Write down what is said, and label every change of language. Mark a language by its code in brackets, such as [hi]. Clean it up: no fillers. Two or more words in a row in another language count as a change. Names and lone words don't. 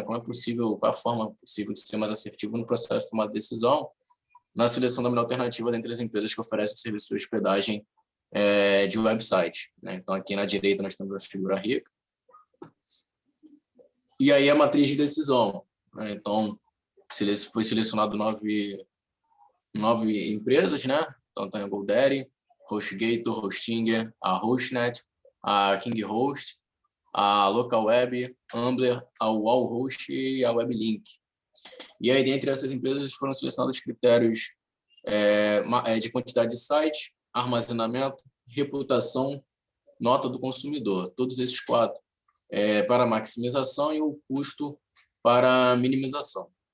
[pt] Como é possível, qual a forma possível de ser mais assertivo no processo de tomar decisão na seleção da melhor alternativa dentre as empresas que oferecem serviço de hospedagem de website, né? Então, aqui na direita nós temos a figura rica. E aí a matriz de decisão, né? Então, foi selecionado nove empresas, né? Então, tem a GoDaddy, HostGator, Hostinger, a Hostnet, a KingHost, a LocalWeb, Ambler, a Wallhost e a WebLink. E aí, dentre essas empresas, foram selecionados critérios de quantidade de site, armazenamento, reputação, nota do consumidor. Todos esses 4 para maximização e o custo para minimização.